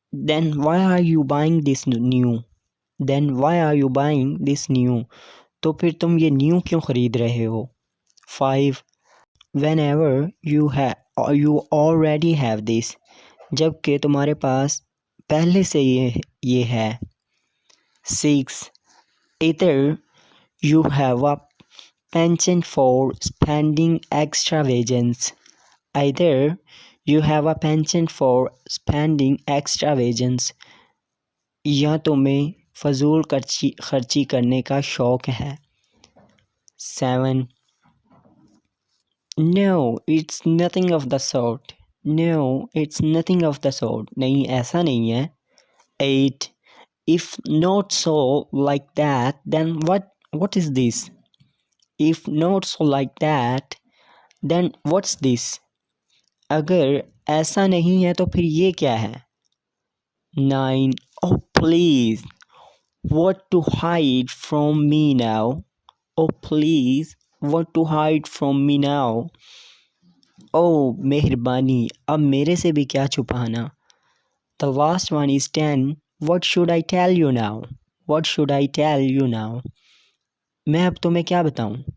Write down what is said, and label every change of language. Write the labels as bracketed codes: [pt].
[en] Then why are you buying this new? Then why are you buying this new? [hi] तो फिर तुम ये new क्यों खरीद रहे हो. [en] 5. Whenever you already have this. [hi] जबकि तुम्हारे पास पहले से ये है. [en] 6. Either you have a penchant for spending extravagance. Either you have a penchant for spending extravagance. [hi] या तुम्हें फजूल खर्ची करने का शौक है. [en] 7. No, it's nothing of the sort. No, it's nothing of the sort. [hi] नहीं, ऐसा नहीं है. [en] 8. If not so like that, then What is this? If not so like that, then what's this? [hi] अगर ऐसा नहीं है तो फिर ये क्या है? [en] 9. Oh please, what to hide from me now? Oh please, what to hide from me now? [hi] Oh मेहरबानी, अब मेरे से भी क्या छुपाना? [en] The last one is 10. What should I tell you now? What should I tell you now? [hi] मैं अब तुम्हें क्या बताऊं?